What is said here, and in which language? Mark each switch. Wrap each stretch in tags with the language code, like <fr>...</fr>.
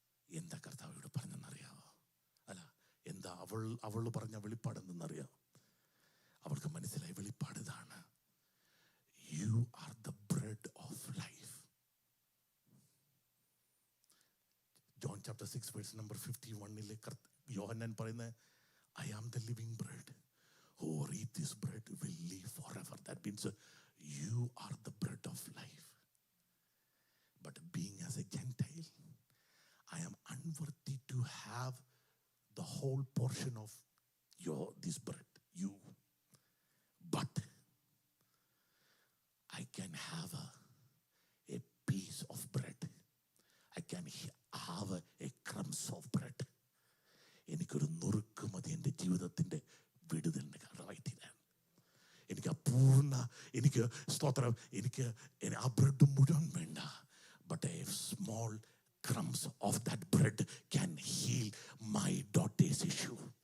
<ml>എന്താ കർത്താവോട് പറഞ്ഞെന്നറിയാവോ? അല്ല, എന്താ അവൾ പറഞ്ഞ വെളിപ്പാട് എന്തെന്നറിയാം? അവൾക്ക് മനസ്സിലായ വെളിപ്പാട് ഇതാണ്:</ml> <en>You are the bread of life.</en> <ml>John chapter 6 verse number 51 യോഹന്നാൻ പറയുന്നത്,</ml> <en>I am the living bread. Whoever eat this bread will live forever. That means you are the bread of life. But being as a Gentile, I am unworthy to have the whole portion of this bread, you. But I can have a piece of bread. I can have a crumbs of bread.</en> <ml>എനിക്കൊരു നുറുക്ക് മതി എൻ്റെ ജീവിതത്തിൻ്റെ വിടുതലിന് കാരണമായി തീരാൻ. എനിക്ക് എനിക്ക് സ്തോത്രം, എനിക്ക് ആ ബ്രെഡ് മുഴുവൻ വേണ്ട.</ml> <en>But a small crumbs of that bread can heal my daughter's issue.</en>